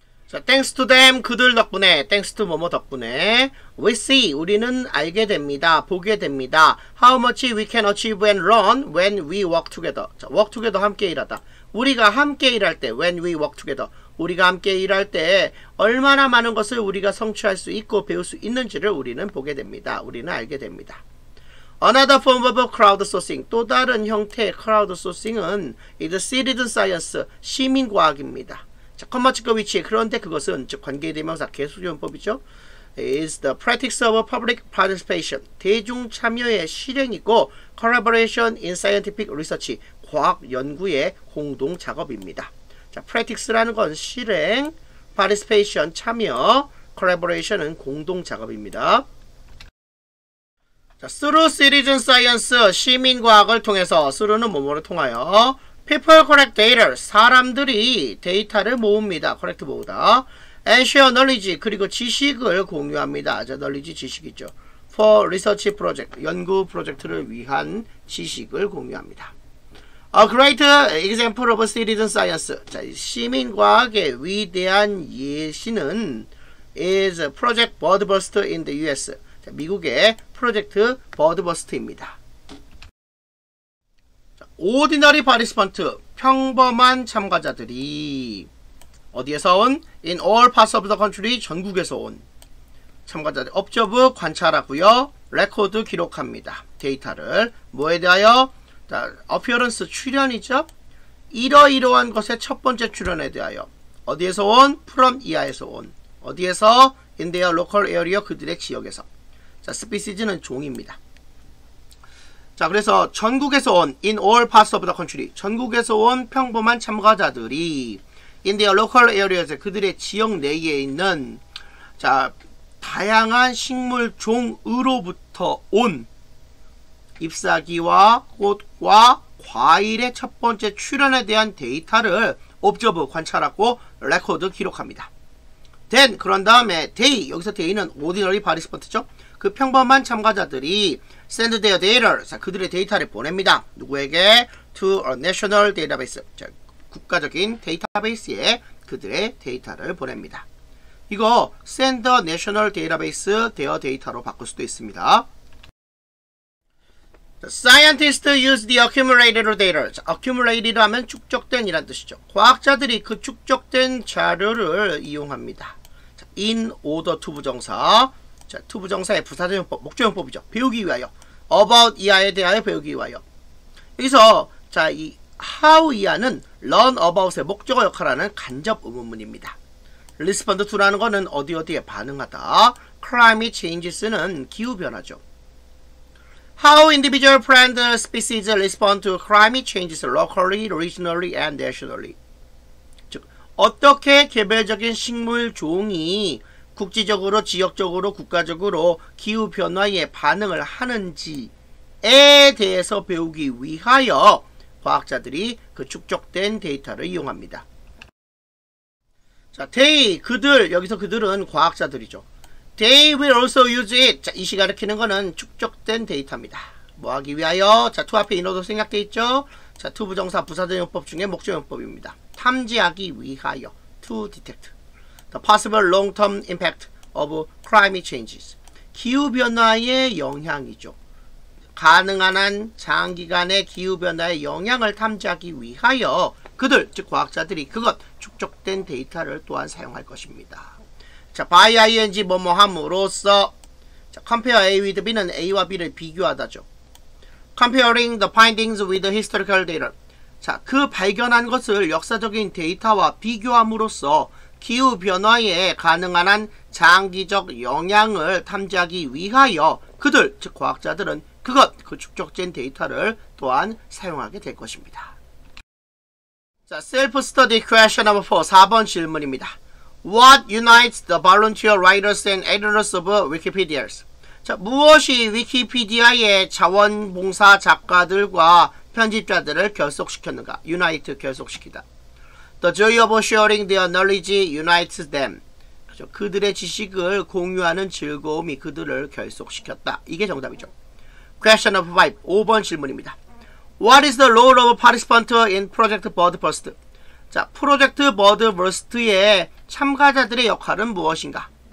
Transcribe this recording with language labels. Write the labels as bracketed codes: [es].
[ko] 자, [en] thanks to them, [ko] 그들 덕분에, [en] thanks to [ko] 뭐뭐 덕분에, [en] we see, [ko] 우리는 알게 됩니다. 보게 됩니다. [en] How much we can achieve and learn when we work together. [ko] 자, [en] work together, [ko] 함께 일하다. 우리가 함께 일할 때, [en] when we work together. [ko] 우리가 함께 일할 때 얼마나 많은 것을 우리가 성취할 수 있고 배울 수 있는지를 우리는 보게 됩니다. 우리는 알게 됩니다. [en] Another form of crowdsourcing. [ko] 또 다른 형태의 crowdsourcing은 [en] is citizen science, [ko] 시민과학입니다. 자, 컴마치과 위치. 그런데 그것은 즉 관계대명사 계수용법이죠. [en] is the practice of public participation. [ko] 대중 참여의 실행이고 [en] collaboration in scientific research. [ko] 과학 연구의 공동 작업입니다. 자, practice라는 건 실행, participation 참여, collaboration은 공동 작업입니다. 자, [en] through citizen science, [ko] 시민과학을 통해서, through는 뭐뭐를 통하여, [en] people collect data, [ko] 사람들이 데이터를 모읍니다. collect 모으다. [en] and share knowledge, [ko] 그리고 지식을 공유합니다. 자, knowledge 지식이죠. [en] for research project, [ko] 연구 프로젝트를 위한 지식을 공유합니다. [en] A great example of citizen science. [ko] 자, 시민과학의 위대한 예시는 [en] is Project Birdburst in the US. [ko] 자, 미국의 프로젝트 버드버스트입니다. [en] ordinary participant, [ko] 평범한 참가자들이 어디에서 온? [en] in all parts of the country, [ko] 전국에서 온 참가자들. observe, 관찰하고요. record, 기록합니다. 데이터를 뭐에 대하여? 자, appearance, 출연이죠. 이러이러한 것의 첫 번째 출연에 대하여. 어디에서 온? from 이하에서 온. 어디에서? [en] in their local area, [ko] 그들의 지역에서. 자, species는 종입니다. 자, 그래서 전국에서 온 [en] in all parts of the country, [ko] 전국에서 온 평범한 참가자들이 [en] in their local areas, [ko] 그들의 지역 내에 있는 자, 다양한 식물 종으로부터 온 잎사귀와 꽃과 과일의 첫 번째 출현에 대한 데이터를 observe, 관찰하고 record, 기록합니다. then, 그런 다음에 they, 여기서 they는 [en] ordinary participant [ko] 죠. 그 평범한 참가자들이 [en] send their data, [ko] 자, 그들의 데이터를 보냅니다. 누구에게? [en] to a national database, [ko] 자, 국가적인 데이터베이스에 그들의 데이터를 보냅니다. 이거 [en] send the national database their data [ko] 로 바꿀 수도 있습니다. [en] Scientists use the accumulated data. [ko] 자, accumulated 하면 축적된 이란 뜻이죠. 과학자들이 그 축적된 자료를 이용합니다. 자, [en] in order to [ko] 부정사. 자, to 부정사의 부사적용법, 목적용법이죠. 배우기 위하여. about 이하에 대하여 배우기 위하여. 여기서 자, 이 how 이하는 learn about의 목적어 역할하는 간접 의문문입니다. respond to라는 거는 어디에 반응하다. climate changes는 기후변화죠. [en] How individual plant species respond to climate changes locally, regionally, and nationally. [ko] 즉, 어떻게 개별적인 식물 종이 국지적으로, 지역적으로, 국가적으로 기후변화에 반응을 하는지에 대해서 배우기 위하여 과학자들이 그 축적된 데이터를 이용합니다. 자, 그들, 여기서 그들은 과학자들이죠. [en] They will also use it. [ko] 자, 이 시가 가리키는 거는 축적된 데이터입니다. 뭐 하기 위하여? 자, to 앞에 인어도 생략되어 있죠? 자, to 부정사 부사적용법 중에 목적용법입니다. 탐지하기 위하여. [en] To detect the possible long-term impact of climate changes. [ko] 기후변화의 영향이죠. 가능한 한 장기간의 기후변화의 영향을 탐지하기 위하여 그들, 즉 과학자들이 그것, 축적된 데이터를 또한 사용할 것입니다. 자, by ing 뭐뭐 함으로써. [en] 자, compare A with B는 [ko] A와 B를 비교하다죠. [en] comparing the findings with historical data. [ko] 자, 그 발견한 것을 역사적인 데이터와 비교함으로써 기후변화에 가능한 한 장기적 영향을 탐지하기 위하여 그들, 즉 과학자들은 그 축적된 데이터를 또한 사용하게 될 것입니다. [en] 자, self-study question number 4, [ko] 4번 질문입니다. [en] What unites the volunteer writers and editors of Wikipedia? [ko] 자, 무엇이 위키피디아의 자원봉사 작가들과 편집자들을 결속시켰는가? unite, 결속시키다. [en] The joy of sharing their knowledge unites them. [ko] 그렇죠? 그들의 지식을 공유하는 즐거움이 그들을 결속시켰다. 이게 정답이죠. [en] Question number 5, [ko] 5번 질문입니다. [en] What is the role of participant in Project Birdburst? [ko] 자, 프로젝트 버드버스트의 참가자들의 역할은 무엇인가?